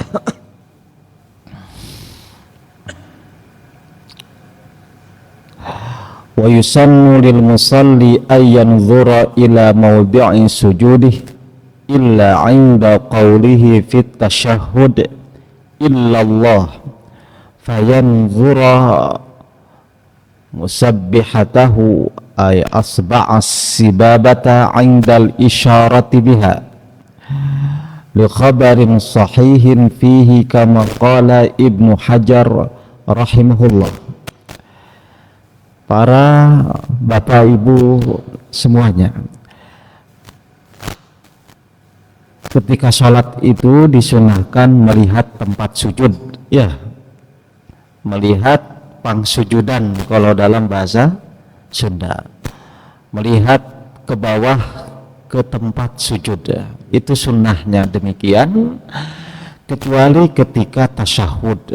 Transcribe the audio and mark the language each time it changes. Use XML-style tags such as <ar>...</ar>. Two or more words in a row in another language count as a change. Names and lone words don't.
<ar>ويسن للمصلي أن ينظر إلى موضع سجوده إلا عند قوله في التشهد إلا الله فينظر مسبحته أي أصبعه السبابة عند الإشارة بها لخبر صحيح فيه كما قال ابن حجر رحمه الله.</ar> <id>Para bapak ibu semuanya, ketika sholat itu disunahkan melihat tempat sujud, ya, melihat pangsujudan kalau dalam bahasa Sunda, melihat ke bawah ke tempat sujud, itu sunnahnya demikian, kecuali ketika tasyahud.</id>